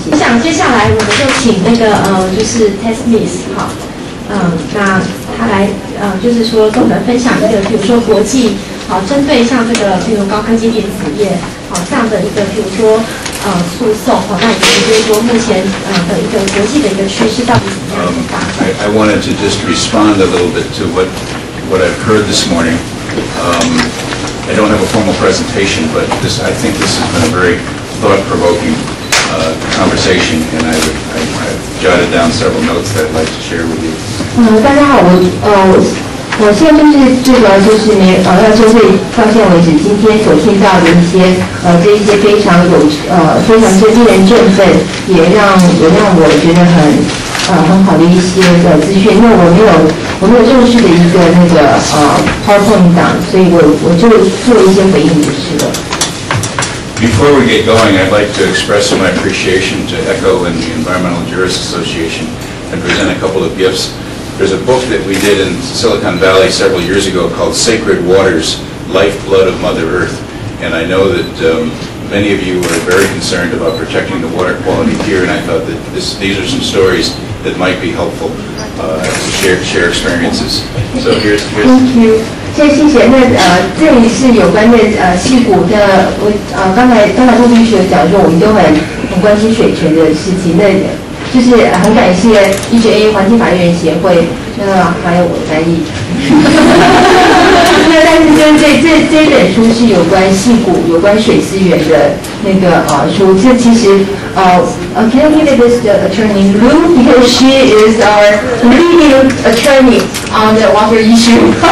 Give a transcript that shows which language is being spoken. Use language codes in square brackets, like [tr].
[zh] 我想接下来我们就请那个就是 Ted Smith 哈，那他来就是说跟我们分享一个，比如说国际针对像这个比如高科技电子业这样的一个比如说诉讼那以及就是说目前的一个国际的一个趋势到底怎么样的发展。 [en] I wanted to just respond a little bit to what I've heard this morning. I don't have a formal presentation, but I think this has been a very thought-provoking conversation, and I've jotted down several notes that I'd like to share with you. [zh] 大家好，我现在就是最主要就是要针对到现在为止今天所听到的一些这一些非常令人振奋，也让我觉得很好的一些资讯。因为我没有正式的一个那个PowerPoint 档，所以我就做一些回应就是了。 [en] Before we get going, I'd like to express my appreciation to ECHO and the Environmental Jurists Association and present a couple of gifts. There's a book that we did in Silicon Valley several years ago called Sacred Waters, Lifeblood of Mother Earth. And I know that many of you are very concerned about protecting the water quality here, and I thought that these are some stories that might be helpful. to share experiences. So here's Thank you. [zh] 谢谢。那这里是有关的矽谷的，我刚才陆律师有讲说，我们都很关心水权的事情。那就是很感谢EJA环境法律人协会，还有我的翻译。那但是这本书是有关矽谷、有关水资源的那个书。这其实 [en] can I give it this attorney Lou because she is our leading attorney on the water issue.